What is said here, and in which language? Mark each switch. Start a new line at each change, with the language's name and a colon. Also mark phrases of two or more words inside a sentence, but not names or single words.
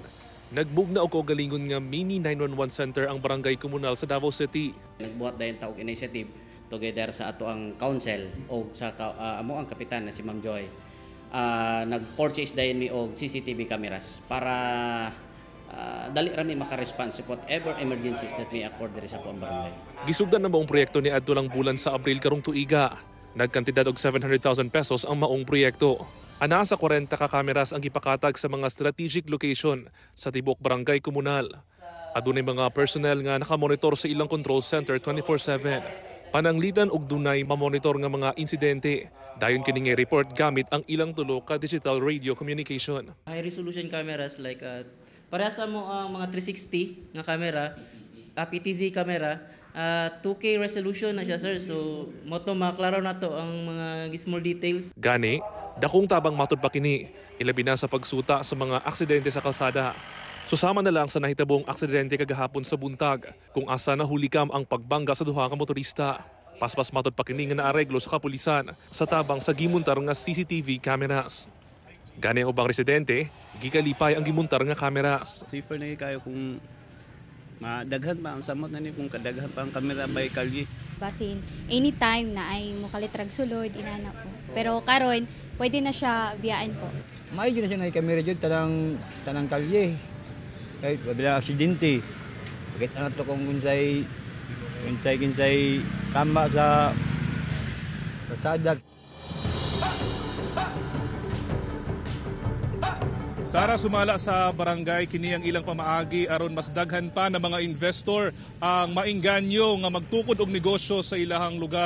Cebuano: Nagbugna og kaugalingon nga mini 911 center ang barangay komunal sa Davao City. Nagbuhat dayon ta og
English: initiative together
Cebuano: sa ato ang council o sa amo ang kapitan na si Ma'am Joy. Nag-purchase dayon mi og
English: CCTV cameras
Cebuano: para dali rami maka-response sa
English: whatever emergencies that may occur
Cebuano: diri sa barangay. Gisugdan na maong proyekto ni adto lang bulan sa Abril karong tuiga. Nagkantidad og 700,000 pesos ang maong proyekto. Ana sa 40 ka kameras ang gipakatag sa mga
English: strategic location
Cebuano: sa tibok barangay komunal. Adunay mga personnel nga nakamonitor sa ilang
English: control center
Cebuano: 24/7. Pananglitan og dunay mamonitor nga mga insidente. Dayon kini nga report gamit ang ilang tulo ka
English: digital radio communication. High resolution cameras like
Cebuano: parehas mo ang mga 360 nga camera,
English: PTZ camera, 2K resolution
Cebuano: na siya sir. So mo to maklaro nato ang mga
English: small details.
Cebuano: Gani, dakong tabang matud pa kini, ilabi na sa pagsuta sa mga aksidente sa kalsada. Susama na lang sa nahitabong aksidente kagahapon sa buntag kung asa nahulikam ang pagbangga sa duha ka motorista. Paspas matud pa kini nga naareglo sa kapulisan sa tabang sa gimuntar nga
English: CCTV cameras.
Cebuano: Gani ang ubang residente, gikalipay ang gimuntar nga cameras. Safer na kayo kung madaghan pa ang samot na ni kung kadaghan pa ang kamera by kalye. Basin anytime na ay mukalitrag sulod inana po. Pero karon pwede na siya biyaan po. Maayos na siya na kamera jud tanang kalye. Kahit wala aksidente. Bakit ano to kung unsay tama sa kalsada. Sara, sumala sa barangay kini ang ilang pamaagi aron mas daghan pa na mga investor ang maingganyo nga magtukod og negosyo sa ilahang lugar.